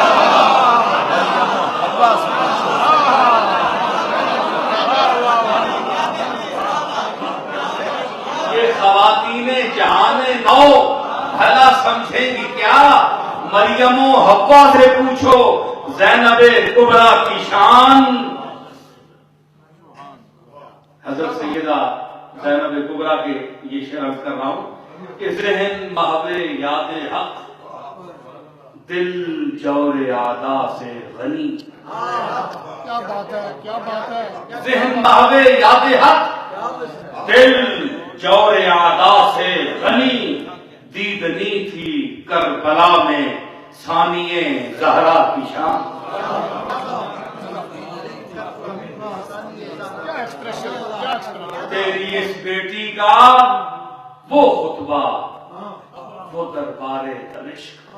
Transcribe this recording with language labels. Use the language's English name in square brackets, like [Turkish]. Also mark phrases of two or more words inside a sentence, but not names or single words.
[Urdu] یہ خواتین جہان نو بھلا سمجھیں گی کیا، مریم و حوا سے پوچھو زینب کبریٰ کی شان، حضرت سیدہ زینب کبریٰ کے یہ شعر عرض کر رہا ہوں کہ ذہن محو یاد حق، دل جور اعدا سے غنی. کیا بات ہے، کیا بات ہے. ذہن محو یاد حق، دل جور اعدا سے غنی، دیدنی تھی کربلا میں ثانیے زہرا کی شان. تیری اس بیٹی کا وہ خطبہ، وہ دربار دمشق.